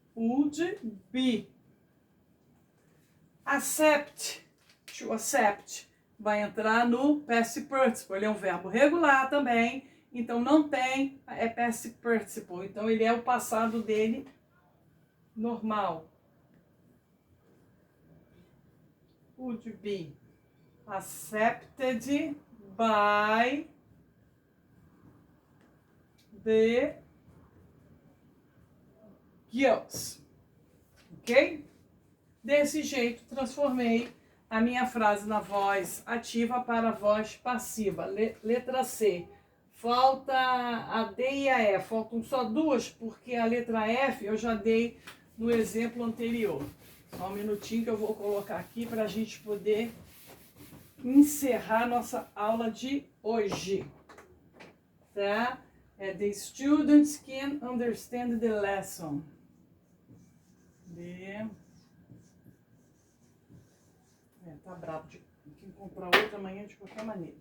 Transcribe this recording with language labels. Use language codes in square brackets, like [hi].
[en] Would be. Accept. To accept. [pt] Vai entrar no past participle. Ele é um verbo regular também. Então, não tem, é past participle. Então, ele é o passado dele normal. [en] Would be accepted by the girls. Ok? [pt] Desse jeito, transformei a minha frase na voz ativa para a voz passiva. Letra C. Falta a D e a E. Faltam só duas, porque a letra F eu já dei no exemplo anterior. Só um minutinho que eu vou colocar aqui para a gente poder encerrar nossa aula de hoje. Tá? [en] The students can understand the lesson. [pt] Tá bravo de comprar outra amanhã de qualquer maneira.